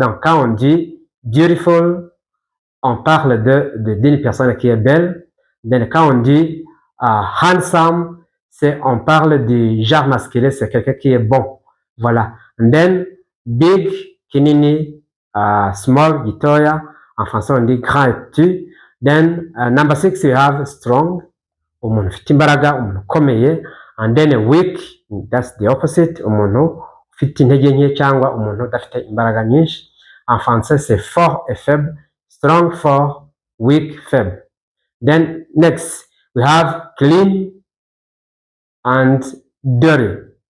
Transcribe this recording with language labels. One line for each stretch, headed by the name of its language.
French: Donc quand on dit beautiful, on parle d'une personne qui est belle. Then quand on dit handsome, on parle du genre masculin, c'est quelqu'un qui est bon. Voilà.
English: And then big, kinini, small, gitoya.
French: En français, on dit grand et petit.
English: Then number 6, we have strong.
Kinyarwanda: Umuntu ufite imbaraga, umuntu ukomeye.
English: And then weak, that's the opposite.
Kinyarwanda: Umuntu ufite intege nke cyangwa umuntu udafite imbaraga nyinshi.
French: En français, c'est fort et faible. Strong, fort, weak, faible.
English: Then next, we have clean and dirty.